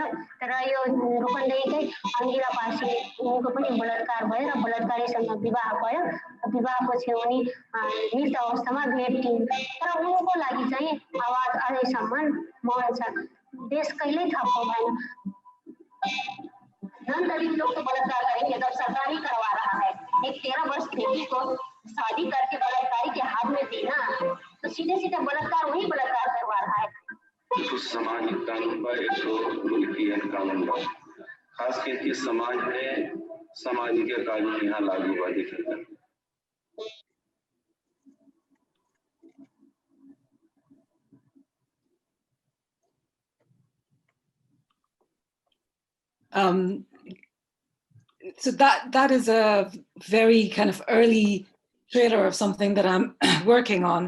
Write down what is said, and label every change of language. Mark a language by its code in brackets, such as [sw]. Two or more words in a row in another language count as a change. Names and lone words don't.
[ne] तर यो रूपन्देहीकै अङ्गिरा पासी उनको पनि बलात्कार भयो र बलात्कारीसँग विवाह भयो। विवाहपछि उनी मृत अवस्थामा भेटिन्, तर उनको लागि चाहिँ आवाज अझैसम्म मौन छ। देश कहिल्यै थप्प भएन। [hi] नन दलित लोग तो बलात्कार करेंगे जब सरकार ही करवा रहा है। एक 13 वर्ष बेटी को शादी करके बलात्कारी के हाथ में देना तो सीधे सीधे बलात्कार वही बलात्कार करवा रहा है। तो सामाजिक कानून पर एक मुल्की कानून बा, खास करके समाज में सामाजिक कानून यहाँ लागू हुआ दिखेगा। [en] So that is a very kind of early trailer of something that I'm working on.